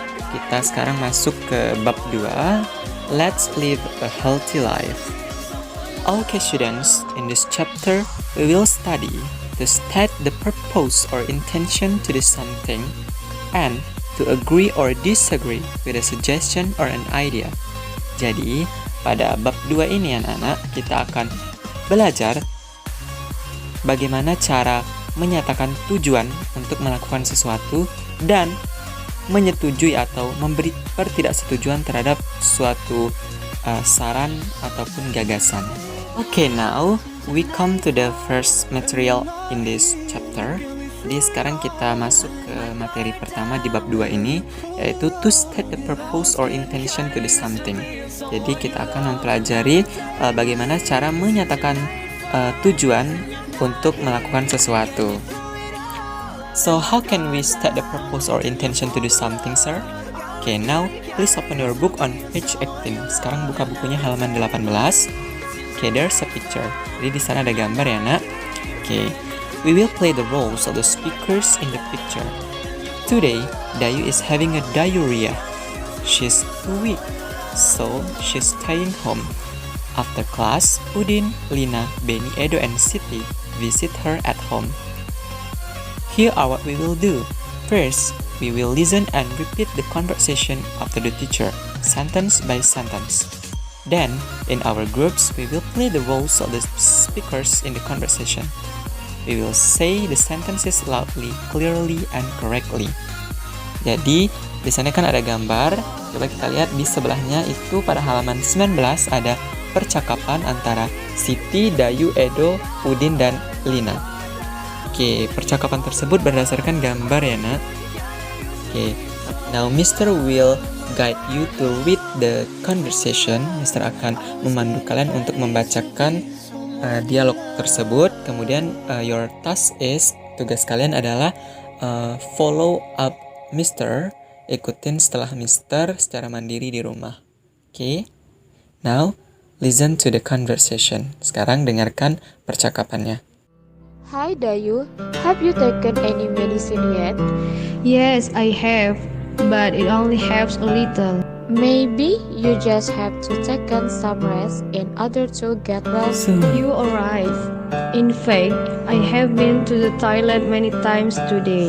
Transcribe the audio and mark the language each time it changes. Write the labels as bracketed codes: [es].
[id] Kita sekarang masuk ke bab 2. [en] Let's live a healthy life. Okay students, in this chapter we will study to state the purpose or intention to do something and to agree or disagree with a suggestion or an idea. [id] Jadi, pada bab 2 ini anak-anak, kita akan belajar bagaimana cara menyatakan tujuan untuk melakukan sesuatu dan menyetujui atau memberi pertidaksetujuan terhadap suatu saran ataupun gagasan. [en] Okay, now we come to the first material in this chapter. [id] Jadi sekarang kita masuk ke materi pertama di bab 2 ini, yaitu [en] to state the purpose or intention to do something. [id] Jadi kita akan mempelajari bagaimana cara menyatakan tujuan untuk melakukan sesuatu. [en] So how can we state the purpose or intention to do something, sir? Okay, now please open your book on page 18. [id] Sekarang buka bukunya halaman 18. [en] Okay, there's a picture. [id] Jadi di sana ada gambar ya, nak. Okay. [en] We will play the roles of the speakers in the picture. Today, Dayu is having a diarrhea. She's weak, so she's staying home. After class, Udin, Lina, Benny, Edo, and Siti visit her at home. Here are what we will do. First, we will listen and repeat the conversation after the teacher, sentence by sentence. Then, in our groups, we will play the roles of the speakers in the conversation. We will say the sentences loudly, clearly, and correctly. [id] Jadi, di sana kan ada gambar. Coba kita lihat di sebelahnya itu pada halaman 19 ada percakapan antara Siti, Dayu, Edo, Udin, dan Lina. Oke, percakapan tersebut berdasarkan gambar ya, nak. Oke, [en] now Mr. will guide you to read the conversation. [id] Mr. akan memandu kalian untuk membacakan dialog tersebut. [en] Kemudian your task is, [id] tugas kalian adalah [en] follow up Mr. [id] Ikutin setelah Mr. secara mandiri di rumah. [en] Okay? Now listen to the conversation. [id] Sekarang dengarkan percakapannya. [en] Hi Dayu, have you taken any medicine yet? Yes, I have, but it only helps a little. Maybe you just have to take some rest in order to get well. You arrive. In fact, I have been to the toilet many times today.